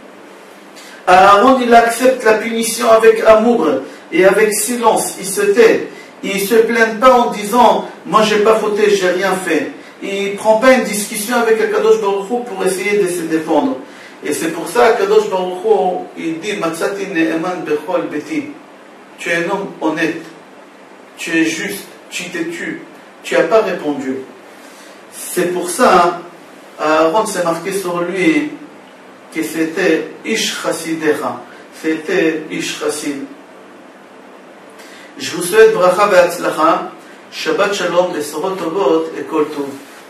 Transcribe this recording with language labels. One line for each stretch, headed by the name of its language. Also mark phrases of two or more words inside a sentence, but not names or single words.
French: Aaron, il accepte la punition avec amour et avec silence. Il se tait. Il ne se plaint pas en disant, moi j'ai pas fauté, j'ai rien fait. Il ne prend pas une discussion avec Akadosh Baruch Hu pour essayer de se défendre. Et c'est pour ça qu'Akadosh Baruch Hu, il dit,
Hebrew: מצאתי נאמן בכל ביתי.
French: Tu es un homme honnête. Tu es juste. Tu t'es tu. Tu n'as pas répondu. C'est pour ça, Aaron s'est marqué sur lui que c'était
Hebrew: איש חסידך,
French: c'était
Hebrew: איש חסיד.
French: Je vous souhaite
Hebrew: ברכה והצלחה, שבת שלום, בשורות טובות
French: et
Hebrew: כל טוב.